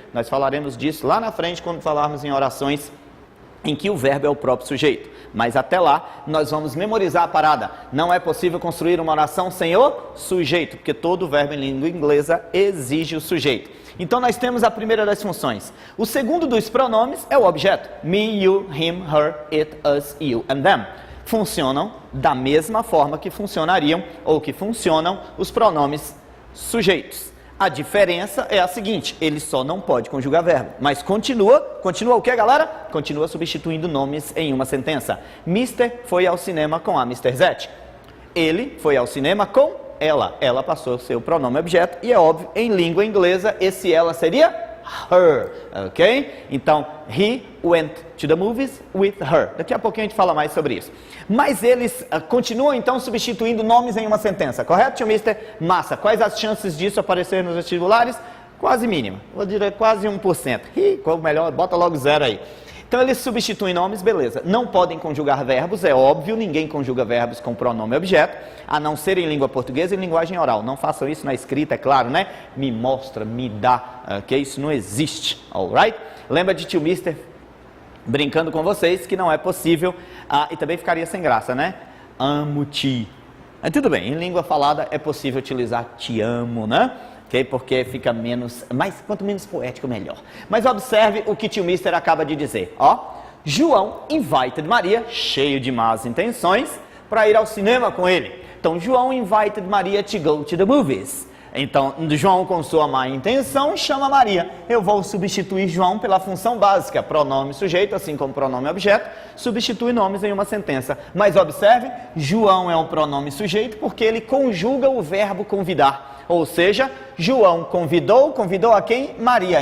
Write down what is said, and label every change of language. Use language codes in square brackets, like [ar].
[pt] Nós falaremos disso lá na frente quando falarmos em orações em que o verbo é o próprio sujeito. Mas até lá, nós vamos memorizar a parada. Não é possível construir uma oração sem o sujeito, porque todo verbo em língua inglesa exige o sujeito. Então nós temos a primeira das funções. O segundo dos pronomes é o objeto. [en] Me, you, him, her, it, us, you, and them. [pt] Funcionam da mesma forma que funcionariam ou que funcionam os pronomes sujeitos. A diferença é a seguinte, ele só não pode conjugar verbo, mas continua o que, galera? Continua substituindo nomes em uma sentença. Mister foi ao cinema com a Mr. Zete. Ele foi ao cinema com ela passou o seu pronome objeto e é óbvio, em língua inglesa, esse ela seria her, ok? [en] Então, he went to the movies with her. [pt] Daqui a pouquinho a gente fala mais sobre isso. Mas eles continuam então substituindo nomes em uma sentença, correto, tio Mister? Massa. Quais as chances disso aparecer nos vestibulares? Quase mínima, vou dizer quase 1%. Qual melhor? Bota logo 0 aí. Então eles substituem nomes, beleza. Não podem conjugar verbos, é óbvio, ninguém conjuga verbos com pronome objeto, a não ser em língua portuguesa e linguagem oral. Não façam isso na escrita, é claro, né? Me mostra, me dá, ok? Isso não existe, alright? Lembra de tio Mister brincando com vocês que não é possível, e também ficaria sem graça, né? Amo-te. Mas tudo bem, em língua falada é possível utilizar te amo, né? Okay? Porque fica quanto menos poético, melhor. Mas observe o que tio Mister acaba de dizer. Ó, João [en] invited Maria, [pt] cheio de más intenções, para ir ao cinema com ele. [en] Então, João invited Maria to go to the movies. [pt] Então, João, com sua má intenção, chama Maria. Eu vou substituir João pela função básica, pronome sujeito, assim como pronome objeto, substitui nomes em uma sentença. Mas observe, João é um pronome sujeito porque ele conjuga o verbo convidar. Ou seja, João convidou a quem? Maria.